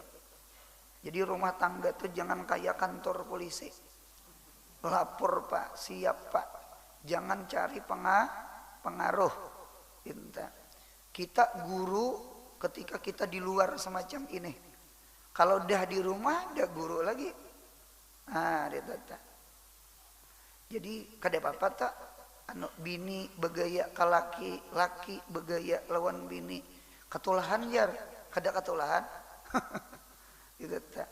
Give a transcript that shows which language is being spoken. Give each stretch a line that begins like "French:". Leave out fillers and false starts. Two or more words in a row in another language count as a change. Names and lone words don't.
Indonesian: Jadi rumah tangga itu jangan kayak kantor polisi. Lapor Pak, siap Pak. Jangan cari pengaruh. Kita guru ketika kita di luar semacam ini. Kalau dah di rumah, dah guru lagi.
Banjar: Nah, jadi kada apa-apa tak anu bini begaya ka laki, laki begaya lawan bini. Katulahan jar, kada katulahan. Gitu tak.